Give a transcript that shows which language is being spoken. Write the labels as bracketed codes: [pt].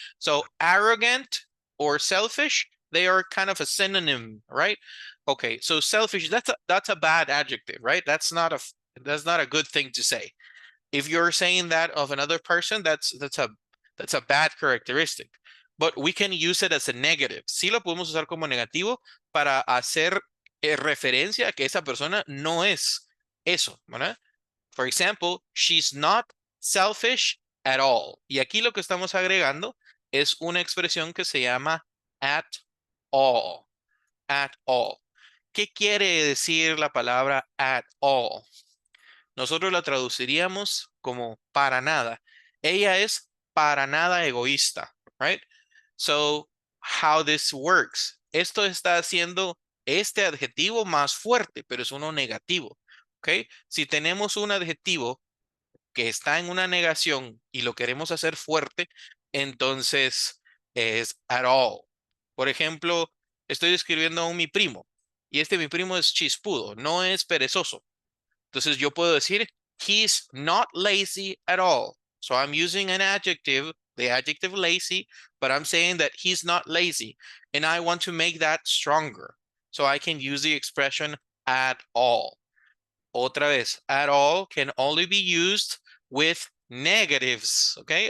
[en] So arrogant or selfish, they are kind of a synonym, right? Okay, so selfish, that's a bad adjective, right? That's not a good thing to say. If you're saying that of another person, that's a bad characteristic. But we can use it as a negative. [es] Sí lo podemos usar como negativo para hacer referencia a que esa persona no es eso, ¿verdad? [en] For example, she's not selfish at all. [es] Y aquí lo que estamos agregando es una expresión que se llama at all. At all. ¿Qué quiere decir la palabra at all? Nosotros la traduciríamos como para nada. Ella es para nada egoísta, right? [en] So, how this works. [es] Esto está haciendo este adjetivo más fuerte, pero es uno negativo, ¿ok? Si tenemos un adjetivo que está en una negación y lo queremos hacer fuerte, entonces es at all. Por ejemplo, estoy describiendo a mi primo y mi primo es chispudo, no es perezoso. Entonces yo puedo decir, [en] he's not lazy at all. So I'm using an adjective, the adjective lazy, but I'm saying that he's not lazy. And I want to make that stronger. So I can use the expression at all. Otra vez, at all can only be used with negatives, okay?